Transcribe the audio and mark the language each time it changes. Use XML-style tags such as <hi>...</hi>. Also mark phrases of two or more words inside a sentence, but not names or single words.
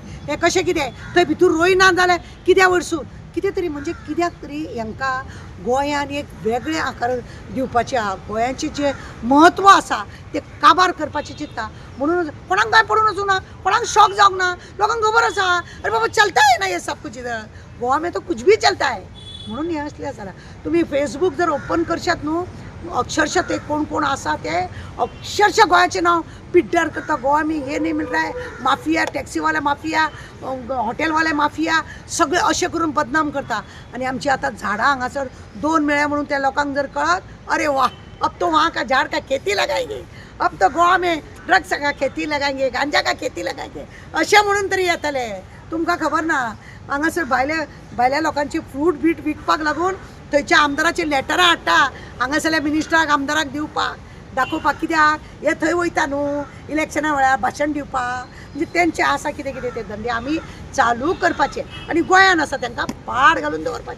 <kok>हें कशें कितें थंय भितूर रोयना जाल्यार कित्या वयरसून कितें तरी, म्हणजे कित्याक तरी हांकां गोंयान एक वेगळें आकार दिवपाचें आहा. गोंयाचें जें म्हत्व आसा तें काबार करपाचें चिंतता. म्हणून कोणाक काय पडून वचूं ना, कोणाक शॉक जावंक ना. लोकांक खबर आसा,</kok> <hi>अरे बाबा चलता है ना ये सब कुछ इधर, गोवा में तो कुछ भी चलता है.</hi> <kok>म्हणून हें असलें आसा. तुमी फेसबूक जर ओपन करशात न्हू, अक्षरशः ते कोण कोण आसा ते अक्षरशः गोंयाचें नांव पिड्ड्यार करता.</kok> <hi>गोवा में हे नहीं मिल रहा है, माफिया,</hi> <kok>टॅक्सीवाले माफिया, हॉटेलवाले माफिया, सगळे अशें करून बदनाम करता. आनी आमची आतां झाडां हांगासर 2 मेळ्ळे म्हणून त्या लोकांक जर कळत,</kok> <hi>अरे वाह, अब तो वहाँ का झाड़ का खेती लगाएंगे, अब तो गोवा में ड्रग्स का खेती लगाएंगे, गांजा का खेती लगाएंगे</hi> <kok>अशें म्हणून तरी येतले. तुमकां खबर ना, हांगासर भायल्या लोकांची फ्रूट बीट विकपाक लागून थंयच्या आमदाराची लेटरां हाडटा हांगासरल्या मिनिस्टराक आमदाराक दिवपाक दाखोवपाक. कित्याक हे थंय वयता न्हू इलेक्शना वेळार भाशण दिवपाक. म्हणजे तेंचे आसा कितें कितें ते धंदे आमी चालू करपाचे आनी गोंयान आसा तेंकां पाड घालून दवरपाचें.</kok>